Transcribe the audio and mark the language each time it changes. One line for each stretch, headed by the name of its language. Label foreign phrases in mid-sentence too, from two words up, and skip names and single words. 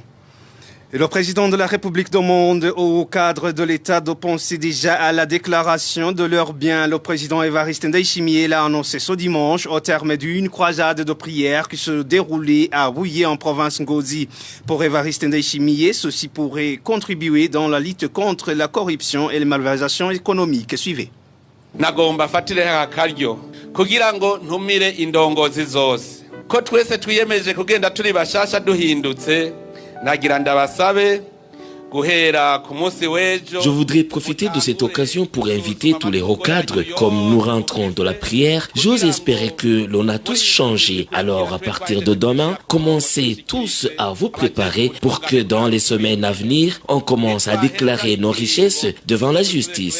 French: Et le président de la République demande au cadre de l'État de penser déjà à la déclaration de leurs biens. Le président Évariste Ndayishimiye l'a annoncé ce dimanche au terme d'une croisade de prières qui se déroulait à Bouillé en province Ngozi. Pour Évariste Ndayishimiye, ceci pourrait contribuer dans la lutte contre la corruption et les malversations économiques. Suivez.
Rundi: Nagomba fatire akaryo kugira ngo ntumire indongozi zose ko twese twiyemeje kugenda turi bashasha duhindutse.
French: Je voudrais profiter de cette occasion pour inviter tous les recadres. Comme nous rentrons de la prière, j'ose espérer que l'on a tous changé. Alors, à partir de demain, commencez tous à vous préparer pour que dans les semaines à venir, on commence à déclarer nos richesses devant la justice.